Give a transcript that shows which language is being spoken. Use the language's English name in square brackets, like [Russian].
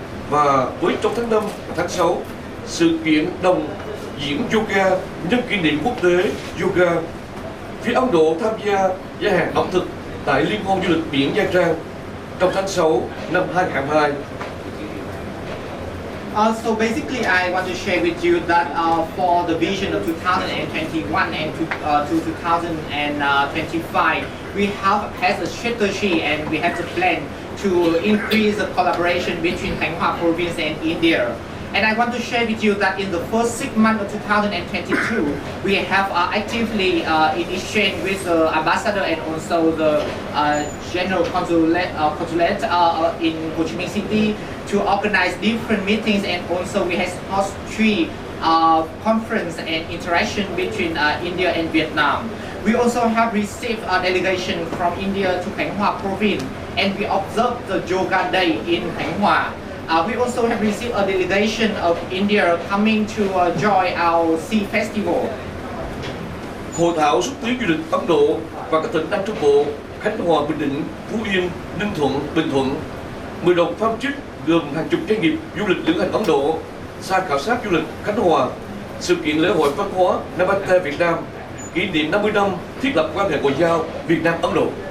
[Vietnamese] Và với trong tháng 5 và tháng 6, sự kiện đồng diễn yoga nhân kỷ niệm quốc tế yoga. Phía Ấn Độ tham gia gian hàng ẩm thực tại Liên hoan du lịch biển Nha Trang trong tháng 6 năm 2022. [English] So basically, I want to share with you that for the vision of 2021 and to 2025, we have as a strategy and we have a plan to increase the collaboration between Khanh Hoa province and India. And I want to share with you that in the first 6 months of 2022, we have actively in exchange with the ambassador and also the general consulate in Ho Chi Minh City to organize different meetings, and also we have host 3 conference and interaction between India and Vietnam. We also have received a delegation from India to Khanh Hoa province, and we observed the Yoga Day in Khanh Hoa. We also have received a delegation of India coming to join our Sea Festival. [Vietnamese] Hội thảo xúc tiến du lịch Ấn Độ và các tỉnh Nam Trung Bộ, Khánh Hòa, Bình Định, Phú Yên, Ninh Thuận, Bình Thuận. 10 đồng [English] farm trip [Vietnamese] gồm hàng chục doanh nghiệp du lịch lữ hành Ấn Độ sang khảo sát du lịch Khánh Hòa, sự kiện lễ hội văn hóa Namaste Việt Nam, kỷ niệm 50 năm thiết lập quan hệ ngoại giao Việt Nam Ấn Độ.